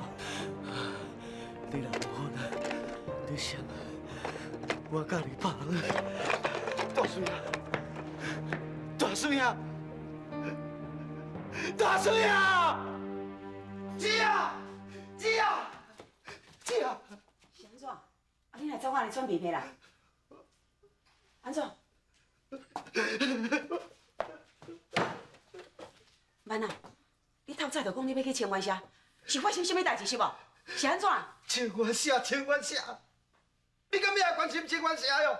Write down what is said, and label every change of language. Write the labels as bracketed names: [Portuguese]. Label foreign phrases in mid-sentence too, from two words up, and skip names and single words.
[Min Nan Chinese] 你若无分，你想我甲你帮？大叔兄，大叔兄，大叔兄，姐啊，姐啊，姐啊！是安怎？啊，你来找我来喘鼻涕啦？安怎？曼啊，你透早就讲你要去清源社，是发生什么代志是无？是安怎？清源社，清源社，你敢要关心清源社哟？